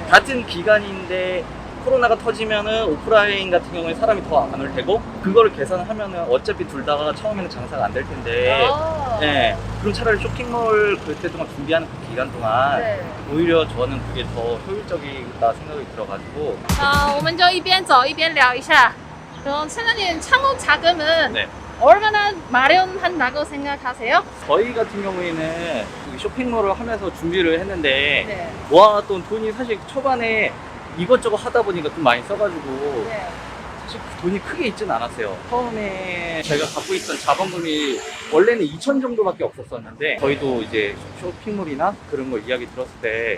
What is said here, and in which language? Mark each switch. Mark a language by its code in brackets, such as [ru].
[ko] 같은 기간인데 코로나가 터지면은 오프라인 같은 경우에 사람이 더 안 올 테고, 그거를 계산하면은 어차피 둘 다가 처음에는 장사가 안 될 텐데, 네. 그럼 차라리 쇼핑몰 그때 동안 준비하는 그 기간 동안 네. 오히려 저는 그게 더 효율적이다 생각이 들어가지고. [zh] 我们就一边走一边聊一下. [ko] 그럼 사장님 창업 자금은 네. 얼마나 마련한다고 생각하세요? 저희 같은 경우에는 그 쇼핑몰을 하면서 준비를 했는데 네. 모아놨던 돈이 사실 초반에 이것저것 하다 보니까 좀 많이 써가지고 네. 사실 돈이 크게 있진 않았어요. 처음에 제가 갖고 있던 자본금이 원래는 2천 정도밖에 없었었는데, 저희도 이제 쇼핑몰이나 그런 거 이야기 들었을 때